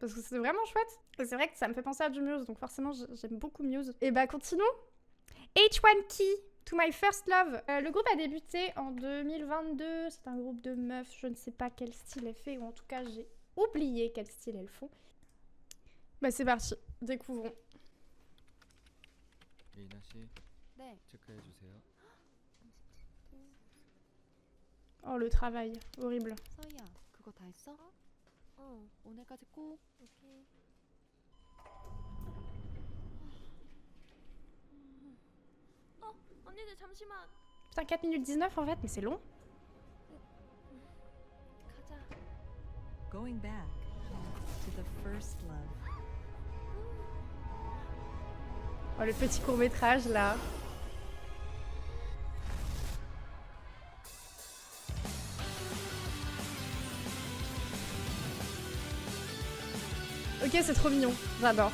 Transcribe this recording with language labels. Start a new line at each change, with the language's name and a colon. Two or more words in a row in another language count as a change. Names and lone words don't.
French: Parce que c'est vraiment chouette. Et c'est vrai que ça me fait penser à du Muse. Donc forcément, j'aime beaucoup Muse. Et bah, continuons. H1 Key. To My First Love. Le groupe a débuté en 2022. C'est un groupe de meufs. Je ne sais pas quel style elles font. Ou en tout cas, j'ai oublié quel style elles font. Bah c'est parti, découvrons.
Korean: 예인아 씨, 네. 체크해 주세요.
French: Oh le travail, horrible.
Korean: 서희야, 그거 다 했어? 오늘까지 꼭. 오케이. 언니들 잠시만.
French: Putain, 4 minutes 19 en fait, mais c'est long.
Korean: 가자.
English: Going back to the first love.
French: Oh le petit court-métrage là. Ok, c'est trop mignon, j'adore.